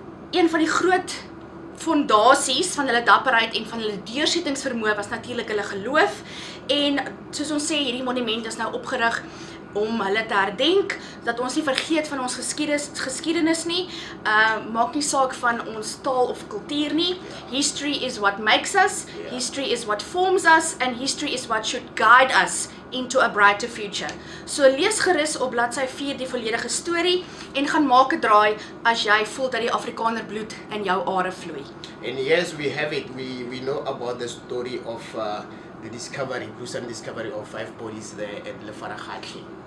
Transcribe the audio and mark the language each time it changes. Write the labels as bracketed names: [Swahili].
[Afrikaans] Een van die groot fondasies van hulle dapperheid en van hulle deursettingsvermoë was natuurlik hulle geloof. En soos ons sê, hierdie monument is nou opgerig om hulle te herdenk, dat ons nie vergeet van ons geskiedenis nie, maak nie saak van ons taal of kultuur nie. [English] History is what makes us, history is what forms us, and history is what should guide us into a brighter future. [Afrikaans] So lees gerus op bladsy 4 die volledige storie en gaan maak 'n draai as jy voel dat die Afrikaner bloed in jou are vloei. [English] And yes, we have it. We know about the story of the discovery, gruesome discovery of 5 bodies there at Lefaraghatli.